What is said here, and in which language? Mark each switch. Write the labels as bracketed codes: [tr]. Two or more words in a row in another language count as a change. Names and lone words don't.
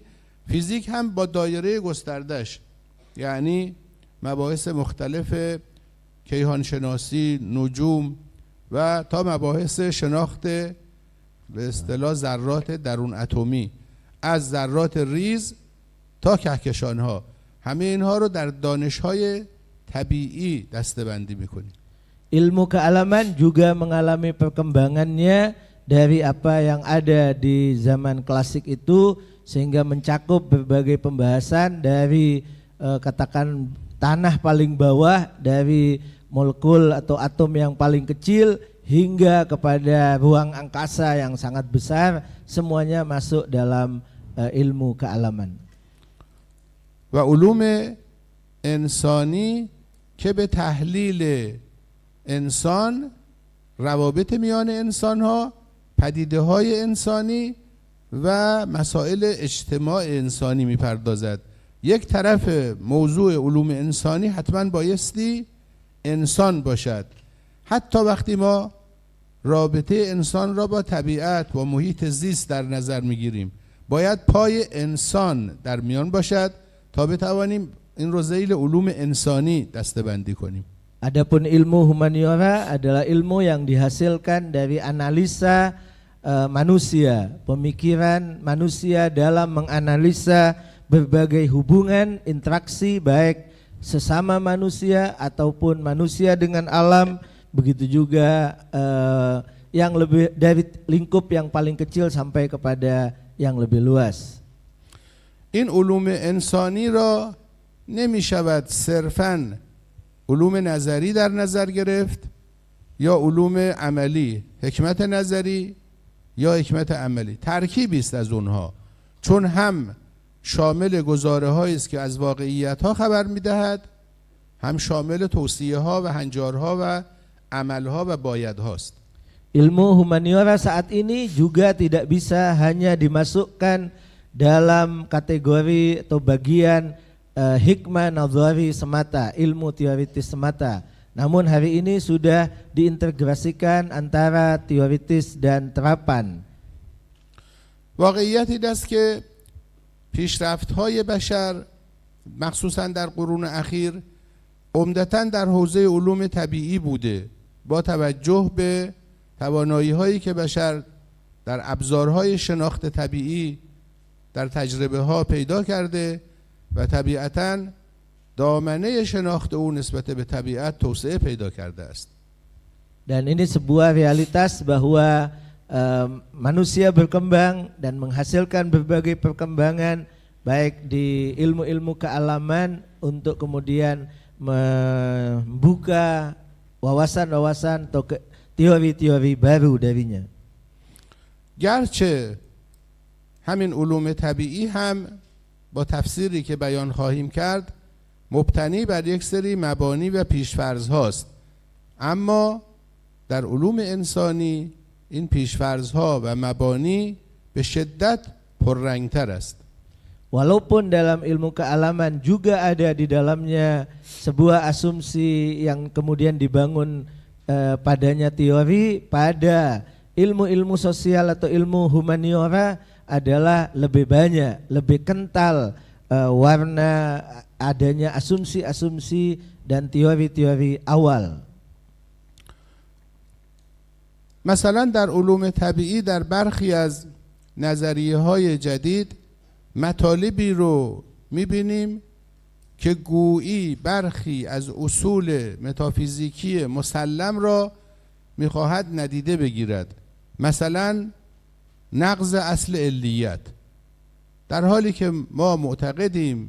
[fa] فیزیک هم با دایره گستردهش، یعنی مباحث مختلف کیهانشناسی، نجوم و تا مباحث شناخت به اصطلاح ذرات درون اتمی، از ذرات ریز تا کهکشان‌ها، همه اینها رو در دانش‌های طبیعی دسته‌بندی می‌کنیم. [id] Ilmu kealaman juga mengalami perkembangannya dari apa yang ada di zaman klasik itu, sehingga mencakup berbagai pembahasan dari katakan tanah paling bawah, dari molekul atau atom yang paling kecil hingga kepada ruang angkasa yang sangat besar, semuanya masuk dalam ilmu kealaman. [fa] و علوم انسانی که به تحلیل انسان، روابط میان انسان‌ها، پدیده‌های انسانی و مسائل اجتماع انسانی می‌پردازد. یک طرف موضوع علوم انسانی حتما بایستی انسان باشد، حتی وقتی ما رابطه انسان را با طبیعت و محیط زیست در نظر میگیریم، باید پای انسان در میان باشد تا بتوانیم این رو ذیل علوم انسانی دسته‌بندی کنیم. [id] Adapun ilmu humaniora adalah ilmu yang dihasilkan dari analisa manusia, pemikiran manusia dalam menganalisa berbagai hubungan interaksi baik sesama manusia ataupun manusia dengan alam, begitu juga yang lebih dari lingkup yang paling kecil sampai kepada yang lebih luas. [fa] این علوم انسانی را نمی شود صرفاً علوم نظری در نظر گرفت یا علوم عملی، حکمت نظری یا حکمت عملی، ترکیبی است از اونها، چون هم شامل گزاره هایی است که از واقعیت ها خبر میدهد، هم شامل توصیه ها و هنجارها و عمل ها و باید هاست. [id] Ilmu humaniora saat ini juga tidak bisa hanya dimasukkan dalam kategori atau bagian hikmah nadhari semata, ilmu teoritis semata. Namun hari ini sudah diintegrasikan antara teoritis dan terapan. [fa] واقعیت این است که پیشرفت‌های بشر مخصوصا در قرون اخیر عمدتاً در حوزه علوم طبیعی بوده، با توجه به توانایی‌هایی که بشر در ابزارهای شناخت طبیعی در تجربه ها پیدا کرده و طبیعتاً دامنه شناخت او نسبت به طبیعت توسعه پیدا کرده است. [id] Dan ini sebuah realitas bahwa manusia berkembang dan menghasilkan berbagai perkembangan baik di ilmu-ilmu kealaman untuk kemudian membuka wawasan-wawasan atau teori-teori baru darinya. [fa] گرچه همین علوم طبیعی هم با تفسیری که بیان خواهیم کرد مبتنی بر یک سری مبانی و پیشفرض هاست، اما در علوم انسانی این پیشفرض ها و مبانی به شدت پررنگتر است. [id] Walaupun dalam ilmu kealaman juga ada di dalamnya sebuah asumsi yang kemudian dibangun padanya teori, pada ilmu-ilmu sosial atau ilmu humaniora adalah lebih banyak, lebih kental warna adanya asumsi-asumsi dan teori-teori awal. [fa] مثلا در علوم طبیعی در برخی از نظریه های جدید مطالبی رو میبینیم که گویی برخی از اصول متافیزیکی مسلم را میخواهد ندیده بگیرد، مثلا نقض اصل علیت، در حالی که ما معتقدیم